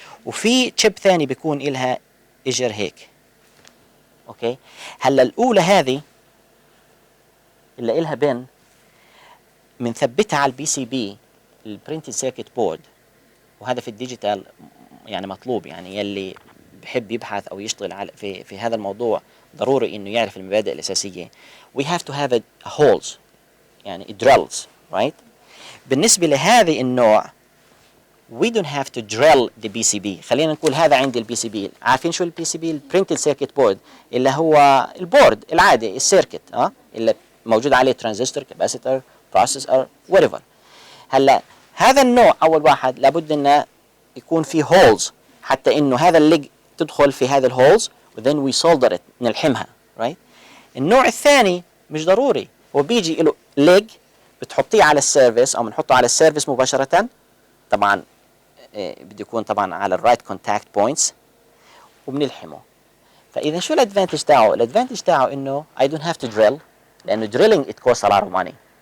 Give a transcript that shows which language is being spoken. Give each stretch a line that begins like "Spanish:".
Arabic: وفي تشيب ثاني بيكون لها اجر هيك. اوكي هلا الاولى هذه اللي لها بن بنثبتها على البي سي بي البرنتد سيركت بورد، وهذا في الديجيتال يعني مطلوب، يعني يلي بحب يبحث او يشتغل على في هذا الموضوع ضروري انه يعرف المبادئ الاساسيه.
English: we have to have a holes يعني drills right.
Arabic: بالنسبه لهذه النوع
English: we don't have to drill the PCB.
Arabic: خلينا نقول هذا عندي البي سي بي. عارفين شو البي سي بي؟ البرنتد سيركت بورد اللي هو البورد العادي السيركت اللي موجود عليه ترانزستور كاباسيتور بروسيسور whatever. هلا هذا النوع اول واحد لابد انه يكون فيه هولز حتى انه هذا الليج تدخل في هذا الهولز
English: وذن we solder it
Arabic: نلحمها رايت. النوع الثاني مش ضروري، هو بيجي له ليج بتحطيه على السيرفيس او بنحطه على السيرفيس مباشره. طبعا بده يكون طبعا على الرايت كونتاكت بوينتس وبنلحمه. فاذا شو الادفانتج تاعه؟ الادفانتج تاعه انه
English: I don't have to drill لانه drilling it costs a lot of money.